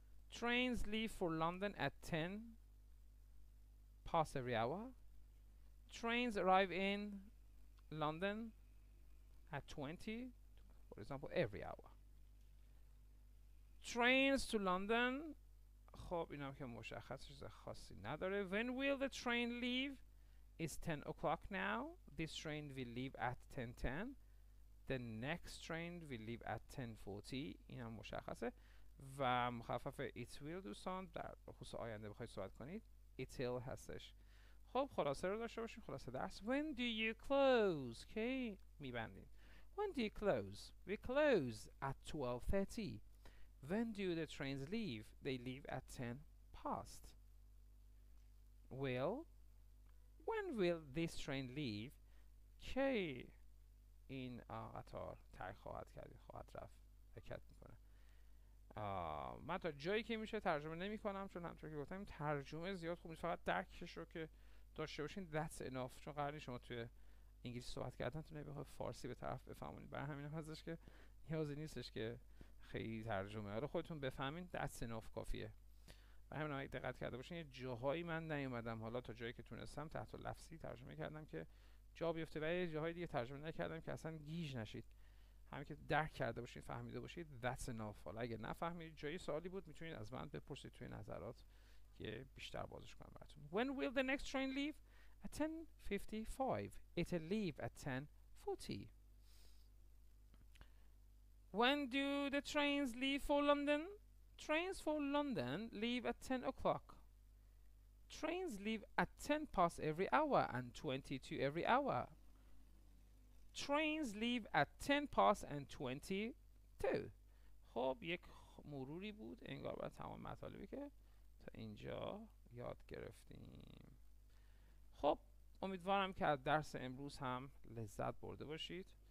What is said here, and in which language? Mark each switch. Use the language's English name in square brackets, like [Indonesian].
[English] Trains leave for London at 10 past every hour. Trains arrive in London at 20, for example, every hour. Trains to London. [Persian] خب اینم که مشخص چیز خاصی نداره. [English] When will the train leave? It's 10 o'clock now. This train will leave at 10:10. The next train will leave at 10:40. [Persian] اینم مشخصه. و مخفف [English] it will [Persian] دوستان در خصوص آینده بخواید صحبت کنید it will هستش. خب خلاصه رو داشته باشیم. خلاصه درس. [English] When do you close? [Persian] کی میبندین. [English] When do you close? We close at 12:30. When do the trains leave? They leave at 10 past. When will this train leave? [Persian] کی این قطار ترک خواهد رفت حرکت میکنه. من تا جایی که میشه ترجمه نمی کنم، چون همونطور که گفتم ترجمه زیاد خوب نیست، فقط درکش رو که داشته باشین [English] that's enough. [Persian] چون قراره شما توی انگلیسی صحبت کردن تو نمیخواد فارسی به طرف بفهمونید، برای همین هستش که نیازی نیستش که خیلی ترجمه رو خودتون بفهمین [English] that's enough [Persian] کافیه. برای همین اگه دقت کرده باشین یه جاهایی من نیومدم حالا تا جایی که تونستم تحت لفظی ترجمه کردم که جا بیفته، ولی جاهای دیگه ترجمه نکردم که اصلا گیج نشید. همین که درک کرده باشید فهمیده باشید [English] that's enough. [Persian] حالا اگه نفهمید جایی سوالی بود میتونید از من بپرسید توی نظرات که بیشتر بازش کنم براتون. [English] When will the next train leave? At 10:55. It'll leave at 10:40. When do the trains leave for London? Trains for London leave at 10 o'clock. Trains leave at 10 past every hour and 22 every hour. Trains leave at 10 past and 22. [Persian] خب یک مروری بود انگار برای تمام مطالبی که تا اینجا یاد گرفتیم. خب امیدوارم که از درس امروز هم لذت برده باشید.